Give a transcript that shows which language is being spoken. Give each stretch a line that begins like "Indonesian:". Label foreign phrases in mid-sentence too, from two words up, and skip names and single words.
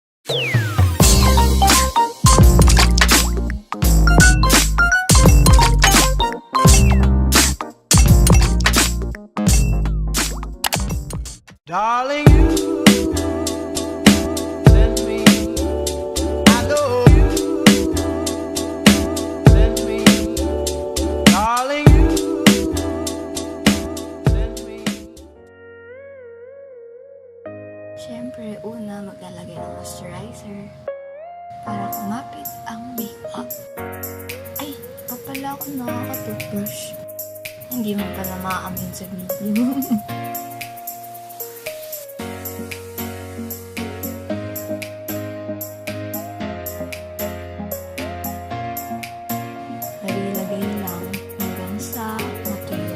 English: Darling, you send me, I know you send me, darling, you send me.
Filipino: Siyempre, una maglalagay ng moisturizer para kumapit ang makeup. Ay, pa pala ako nakaka-toothbrush. Hindi mo pala maaamin sa video. Lagay lang hanggang sa matuyo.